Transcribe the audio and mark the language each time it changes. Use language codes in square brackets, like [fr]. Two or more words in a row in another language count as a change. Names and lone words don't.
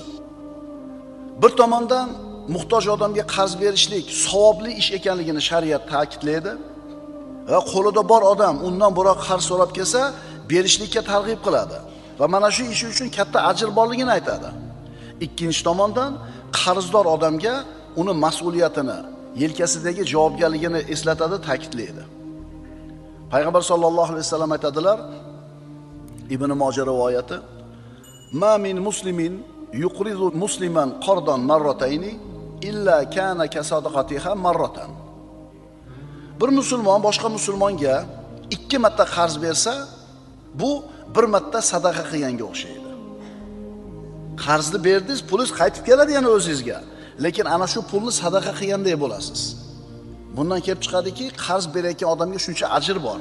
[uz] Bir tomondan muhtoj odamga qarz berishlik savobli ish ekanligini shariat ta'kidlaydi va qo'lida bor odam undan biroq qarz so'rab kelsa, berishlikka targ'ib qiladi va mana shu ish uchun katta ajr borligini aytadi. Ikkinchi tomondan qarzdor odamga uni mas'uliyatini, yelkasidagi javobgarligini eslatadi, ta'kidlaydi. Payg'ambar [ar] صلى الله عليه وسلم [uz] aytadilar, Ibn Moja rivoyati: [ar] "ما من مسلم يقرض مسلما قرضا مرتين إلا كان كصدقتها مرة." [uz] Bir musulmon boshqa musulmonga 2 marta qarz bersa, bu bir marta sadaqa qilganga o'xshaydi. Qarzni berdingiz, pulingiz qaytib keladi yana o'zingizga. Lekin ana shu pulni sadaqa qilgandek bo'lasiz. Bundan kelib chiqadiki, qarz berayotgan odamga shuncha ajr bor.